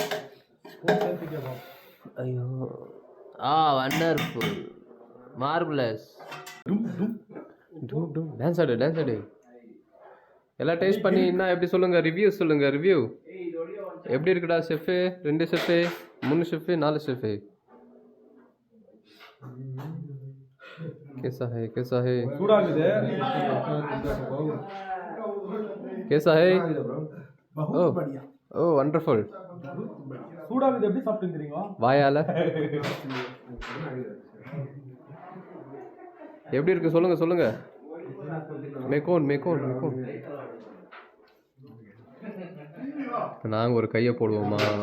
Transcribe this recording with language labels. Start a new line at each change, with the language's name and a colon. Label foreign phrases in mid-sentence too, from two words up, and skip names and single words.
Tamil: ஐயோ,
English: wonderful, marvelous.
Tamil: டான்ஸ் ஆடு. எல்லாம் டேஸ்ட் பண்ணி என்ன எப்படி சொல்லுங்க, ரிவ்யூ சொல்லுங்க. ரிவ்யூ எப்படி இருக்குடா ஷெஃபு? 2 ஷெஃபு, 3 ஷெஃபு, 4 ஷெஃபு.
Hindi: कैसा है
Tamil: சூடாகுது.
Hindi: कैसा है? बहुत बढ़िया.
Tamil: ஓ வண்டர்ஃபுல். சூடாகுது. எப்படி சாப்பிட்டுறீங்க? வாயால. எப்படி இருக்கு சொல்லுங்க. மேக்கோன். நாங்கள் ஒரு கையை போடுவோமா?